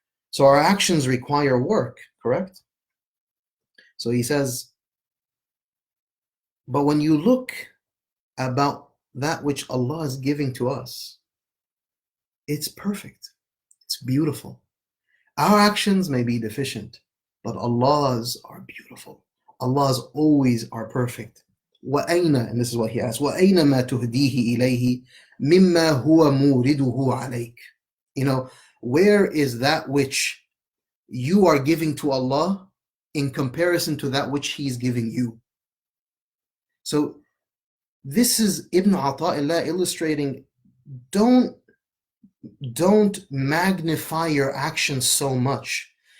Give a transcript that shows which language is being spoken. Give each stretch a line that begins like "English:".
English: So our actions require work, correct? So he says, but when you look about that which Allah is giving to us, it's perfect. It's beautiful. Our actions may be deficient, but Allah's are beautiful. Allah's always are perfect.
Arabic: وَأَيْنَ,
English: and this is what he asks,
Arabic: وَأَيْنَ مَا تُهْدِيهِ إِلَيْهِ مِمَّا هُوَ مُورِدُهُ عَلَيْكَ.
English: Where is that which you are giving to Allah in comparison to that which He's giving you? So this is Ibn Ata'illah illustrating, don't magnify your actions so much.